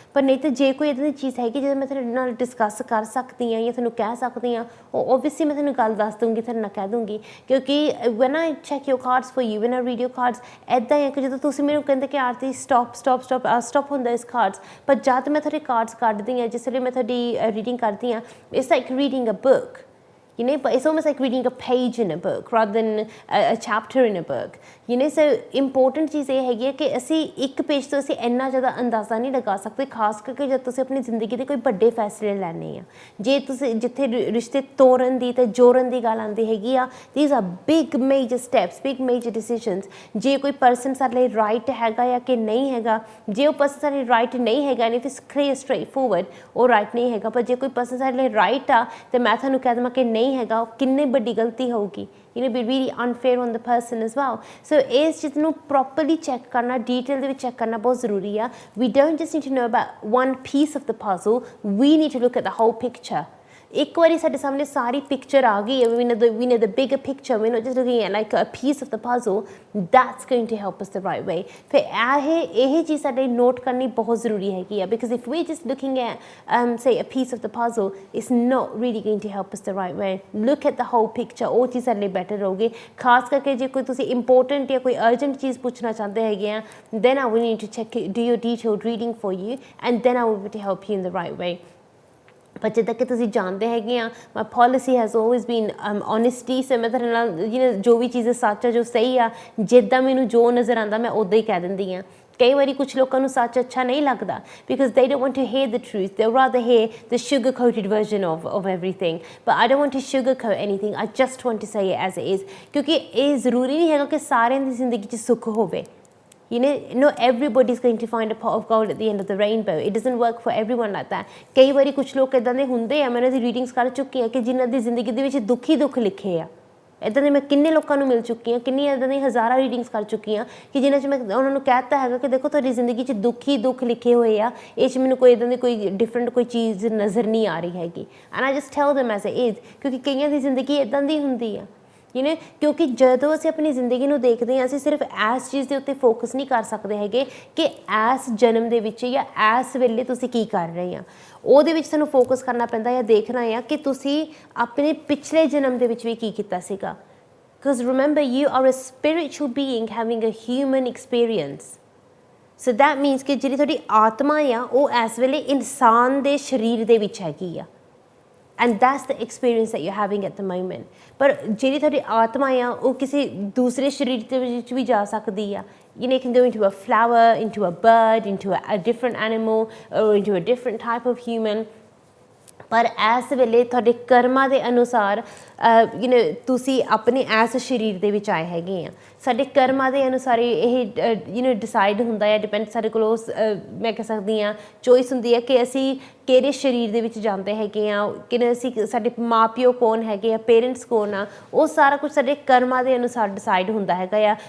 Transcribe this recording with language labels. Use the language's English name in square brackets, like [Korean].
[Punjabi] ਪਰ ਨਹੀਂ ਤਾਂ ਜੇ ਕੋਈ ਇੱਦਾਂ ਦੀ ਚੀਜ਼ ਹੈਗੀ ਜਿਹਦੇ ਮੈਂ ਤੁਹਾਡੇ ਨਾਲ ਡਿਸਕਸ ਕਰ ਸਕਦੀ ਹਾਂ ਜਾਂ ਤੁਹਾਨੂੰ ਕਹਿ ਸਕਦੀ ਹਾਂ, ਉਹ ਓਬਵੀਅਸਲੀ ਮੈਂ ਤੁਹਾਨੂੰ ਗੱਲ ਦੱਸ ਦੂੰਗੀ, ਤੁਹਾਡੇ ਨਾਲ ਕਹਿ ਦੂੰਗੀ। ਕਿਉਂਕਿ [English] when I check your cards [Punjabi] for you, van I read your cards, ਇੱਦਾਂ ਹੀ ਹੈ ਕਿ ਜਦੋਂ ਤੁਸੀਂ ਮੈਨੂੰ ਕਹਿੰਦੇ ਕਿ ਆਰਤੀ ਸਟਾਪ ਹੁੰਦਾ ਇਸ ਕਾਰਡਸ, ਪਰ ਜਦ ਮੈਂ ਤੁਹਾਡੇ ਕਾਰਡਸ ਕੱਢਦੀ ਹਾਂ, ਜਿਸ ਵੇਲੇ ਮੈਂ ਤੁਹਾਡੀ ਰੀਡਿੰਗ ਕਰਦੀ ਹਾਂ, [English] It's like reading a book. But it's almost like reading a page in a book rather than a chapter in a book. [Punjabi] So important ਚੀਜ਼ ਇਹ ਹੈਗੀ ਹੈ ਕਿ ਅਸੀਂ ਇੱਕ ਪੇਜ ਤੋਂ ਅਸੀਂ ਇੰਨਾ ਜ਼ਿਆਦਾ ਅੰਦਾਜ਼ਾ ਨਹੀਂ ਲਗਾ ਸਕਦੇ, ਖਾਸ ਕਰਕੇ ਜਦ ਤੁਸੀਂ ਆਪਣੀ ਜ਼ਿੰਦਗੀ ਦੇ ਕੋਈ ਵੱਡੇ ਫੈਸਲੇ ਲੈਣੇ ਆ। ਜੇ ਤੁਸੀਂ ਜਿੱਥੇ ਰਿਸ਼ਤੇ ਤੋੜਨ ਦੀ ਅਤੇ ਜੋੜਨ ਦੀ ਗੱਲ ਆਉਂਦੀ ਹੈਗੀ ਆ, [English] these are big major steps, big major decisions. [Punjabi] ਜੇ ਕੋਈ ਪਰਸਨ ਸਾਡੇ ਲਈ ਰਾਈਟ ਹੈਗਾ ਜਾਂ ਕਿ ਨਹੀਂ ਹੈਗਾ, ਜੇ ਉਹ ਪਰਸਨ ਸਾਡੇ ਲਈ ਰਾਈਟ ਨਹੀਂ ਹੈਗਾ, [English] if it's clear straightforward, [Punjabi] ਉਹ ਰਾਈਟ ਨਹੀਂ ਹੈਗਾ। ਪਰ ਜੇ ਕੋਈ ਪਰਸਨ ਸਾਡੇ ਲਈ ਰਾਈਟ ਆ ਅਤੇ ਮੈਂ ਤੁਹਾਨੂੰ ਕਹਿ ਦੇਵਾਂ ਕਿ ਨਹੀਂ ਹੈਗਾ, ਉਹ ਕਿੰਨੀ ਵੱਡੀ ਗਲਤੀ ਹੋਊਗੀ। [English] be really unfair on the person as well. [Punjabi] So ਇਸ ਚੀਜ਼ ਨੂੰ ਪ੍ਰੋਪਰਲੀ ਚੈੱਕ ਕਰਨਾ, ਡੀਟੇਲ ਦੇ ਵਿੱਚ ਚੈੱਕ ਕਰਨਾ ਬਹੁਤ ਜ਼ਰੂਰੀ ਆ। [English] We don't just need to know about one piece of the puzzle, we need to look at the whole picture. [Punjabi] ਇੱਕ ਵਾਰੀ ਸਾਡੇ ਸਾਹਮਣੇ ਸਾਰੀ ਪਿਕਚਰ ਆ ਗਈ ਹੈ, [English] we know the bigger picture, we're not just looking at like a piece of the puzzle, that's going to help us the right way. [Punjabi] ਫਿਰ ਇਹ ਚੀਜ਼ ਸਾਡੇ ਨੋਟ ਕਰਨੀ ਬਹੁਤ ਜ਼ਰੂਰੀ ਹੈਗੀ ਆ, [English] because if we're just looking at say a piece of the puzzle, it's not really going to help us the right way. Look at the whole picture, [Punjabi] ਉਹ ਚੀਜ਼ ਸਾਡੇ ਲਈ ਬੈਟਰ ਰਹੂਗੀ। ਖਾਸ ਕਰਕੇ ਜੇ ਕੋਈ ਤੁਸੀਂ ਇੰਪੋਰਟੈਂਟ ਜਾਂ ਕੋਈ ਅਰਜੈਂਟ ਚੀਜ਼ ਪੁੱਛਣਾ ਚਾਹੁੰਦੇ ਹੈਗੇ ਆ, [English] then I will need to check, do your detailed reading for you, and then I will be able to help you in the right way. [Punjabi] ਪਰ ਜਿੱਦਾਂ ਕਿ ਤੁਸੀਂ ਜਾਣਦੇ ਹੈਗੇ ਆ, [English] My policy has always been honesty. [Punjabi] ਸੋ ਮੈਂ ਤੁਹਾਡੇ ਨਾਲ ਜੋ ਵੀ ਚੀਜ਼ ਸੱਚ ਆ, ਜੋ ਸਹੀ ਆ, ਜਿੱਦਾਂ ਮੈਨੂੰ ਜੋ ਨਜ਼ਰ ਆਉਂਦਾ ਮੈਂ ਉੱਦਾਂ ਹੀ ਕਹਿ ਦਿੰਦੀ ਹਾਂ। ਕਈ ਵਾਰੀ ਕੁਛ ਲੋਕਾਂ ਨੂੰ ਸੱਚ ਅੱਛਾ ਨਹੀਂ ਲੱਗਦਾ, [English] Because they don't want to hear the truth, they rather hear the sugar coated version of everything, but I don't want to sugarcoat anything, I just want to say it as it is। [Punjabi] ਕਿਉਂਕਿ ਇਹ ਜ਼ਰੂਰੀ ਨਹੀਂ ਹੈਗਾ ਕਿ ਸਾਰਿਆਂ ਦੀ ਜ਼ਿੰਦਗੀ 'ਚ ਸੁੱਖ ਹੋਵੇ। [English] Not everybody is going to find a pot of gold at the end of the rainbow. It doesn't work for everyone like that. [Punjabi] ਕਈ ਵਾਰੀ ਕੁਛ ਲੋਕ ਇੱਦਾਂ ਦੇ ਹੁੰਦੇ ਆ, ਮੈਂ ਉਹਨਾਂ ਦੀ ਰੀਡਿੰਗਸ ਕਰ ਚੁੱਕੀ ਹਾਂ, ਕਿ ਜਿਨ੍ਹਾਂ ਦੀ ਜ਼ਿੰਦਗੀ ਦੇ ਵਿੱਚ ਦੁੱਖ ਹੀ ਦੁੱਖ ਲਿਖੇ ਆ। ਇੱਦਾਂ ਦੇ ਮੈਂ ਕਿੰਨੇ ਲੋਕਾਂ ਨੂੰ ਮਿਲ ਚੁੱਕੀ ਹਾਂ, ਕਿੰਨੀਆਂ ਇੱਦਾਂ ਦੀਆਂ ਹਜ਼ਾਰਾਂ ਰੀਡਿੰਗਸ ਕਰ ਚੁੱਕੀ ਹਾਂ, ਕਿ ਜਿਨ੍ਹਾਂ 'ਚ ਮੈਂ ਉਹਨਾਂ ਨੂੰ ਕਹਿ ਦਿੱਤਾ ਹੈਗਾ ਕਿ ਦੇਖੋ ਤੁਹਾਡੀ ਜ਼ਿੰਦਗੀ 'ਚ ਦੁੱਖ ਹੀ ਦੁੱਖ ਲਿਖੇ ਹੋਏ ਆ, ਇਹ 'ਚ ਮੈਨੂੰ ਕੋਈ ਇੱਦਾਂ ਦੀ ਕੋਈ ਡਿਫਰੈਂਟ ਕੋਈ ਚੀਜ਼ ਨਜ਼ਰ ਨਹੀਂ ਆ ਰਹੀ ਹੈਗੀ। [English] and I just tell them as it is, [Punjabi] ਕਿਉਂਕਿ ਕਈਆਂ ਦੀ ਜ਼ਿੰਦਗੀ ਇੱਦਾਂ ਦੀ ਹੁੰਦੀ ਆ। ਕਿਉਂਕਿ ਜਦੋਂ ਅਸੀਂ ਆਪਣੀ ਜ਼ਿੰਦਗੀ ਨੂੰ ਦੇਖਦੇ ਹਾਂ, ਅਸੀਂ ਸਿਰਫ ਇਸ ਚੀਜ਼ ਦੇ ਉੱਤੇ ਫੋਕਸ ਨਹੀਂ ਕਰ ਸਕਦੇ ਹੈਗੇ ਕਿ ਇਸ ਜਨਮ ਦੇ ਵਿੱਚ ਜਾਂ ਇਸ ਵੇਲੇ ਤੁਸੀਂ ਕੀ ਕਰ ਰਹੇ ਆ। ਉਹਦੇ ਵਿੱਚ ਸਾਨੂੰ ਫੋਕਸ ਕਰਨਾ ਪੈਂਦਾ ਜਾਂ ਦੇਖਣਾ ਆ ਕਿ ਤੁਸੀਂ ਆਪਣੇ ਪਿਛਲੇ ਜਨਮ ਦੇ ਵਿੱਚ ਵੀ ਕੀ ਕੀਤਾ ਸੀਗਾ। [English] Because remember, you are a spiritual being having a human experience. So that means [Punjabi] ਕਿ ਜਿਹੜੀ ਤੁਹਾਡੀ ਆਤਮਾ ਆ, ਉਹ ਇਸ ਵੇਲੇ ਇਨਸਾਨ ਦੇ ਸਰੀਰ ਦੇ ਵਿੱਚ ਹੈਗੀ ਆ। [English] And that's the experience that you having at the moment. [Punjabi] ਪਰ ਜਿਹੜੀ ਤੁਹਾਡੀ ਆਤਮਾ ਆ ਉਹ ਕਿਸੇ ਦੂਸਰੇ ਸਰੀਰ ਦੇ ਵਿੱਚ ਵੀ ਜਾ ਸਕਦੀ ਆ। [English] You know, it can go into a flower, into a bird, into a different animal, or into a different type of human. [Punjabi] ਪਰ ਇਸ ਵੇਲੇ ਤੁਹਾਡੇ ਕਰਮਾਂ ਦੇ ਅਨੁਸਾਰ ਤੁਸੀਂ ਆਪਣੇ ਇਸ ਸਰੀਰ ਦੇ ਵਿੱਚ ਆਏ ਹੈਗੇ ਆ। ਸਾਡੇ ਕਰਮਾਂ ਦੇ ਅਨੁਸਾਰ ਇਹ ਡਿਸਾਈਡ ਹੁੰਦਾ ਹੈ, ਡਿਪੈਂਡ ਸਾਡੇ ਕੋਲ ਉਸ ਮੈਂ ਕਹਿ ਸਕਦੀ ਹਾਂ ਚੋਇਸ ਹੁੰਦੀ ਹੈ ਕਿ ਅਸੀਂ ਕਿਹੜੇ ਸਰੀਰ ਦੇ ਵਿੱਚ ਜਾਂਦੇ ਹੈਗੇ ਆ, ਕਿ ਅਸੀਂ ਸਾਡੇ ਮਾਂ ਪਿਓ ਕੌਣ ਹੈਗੇ ਆ, ਪੇਰੈਂਟਸ ਕੌਣ ਆ, ਉਹ ਸਾਰਾ ਕੁਛ ਸਾਡੇ ਕਰਮਾਂ ਦੇ ਅਨੁਸਾਰ ਡਿਸਾਈਡ ਹੁੰਦਾ ਹੈਗਾ ਆ।